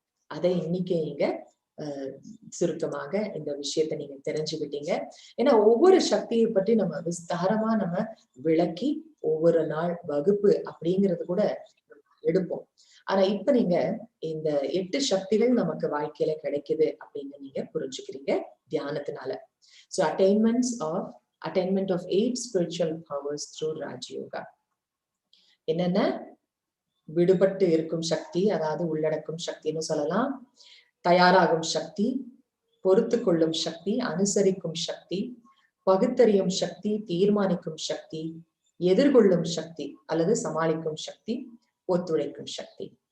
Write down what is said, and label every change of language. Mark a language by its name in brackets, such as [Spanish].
[Tamil] அதை இன்னைக்கு நீங்க சுருக்கமாக இந்த விஷயத்த நீங்க தெரிஞ்சுக்கிட்டீங்க. ஏன்னா ஒவ்வொரு சக்தியை பற்றி நம்ம விஸ்தாரமா நம்ம விளக்கி ஒவ்வொரு நாள் வகுப்பு அப்படிங்கிறது கூட எடுப்போம். ஆனா இப்ப நீங்க இந்த 8 சக்திகள் நமக்கு வாழ்க்கையில கிடைக்குது அப்படின்னு நீங்க புரிஞ்சுக்கிறீங்க தியானத்தினால. [English] So attainment of 8 spiritual powers through Raj Yoga. [Tamil] என்னென்ன? விடுபட்டு இருக்கும் சக்தி, அதாவது உள்ளடக்கும் சக்தின்னு சொல்லலாம். தயாராகும் சக்தி, பொறுத்து கொள்ளும் சக்தி, அனுசரிக்கும் சக்தி, பகுத்தறியும் சக்தி, தீர்மானிக்கும் சக்தி, எதிர்கொள்ளும் சக்தி அல்லது சமாளிக்கும் சக்தி, ஒத்துழைக்கும் சக்தி.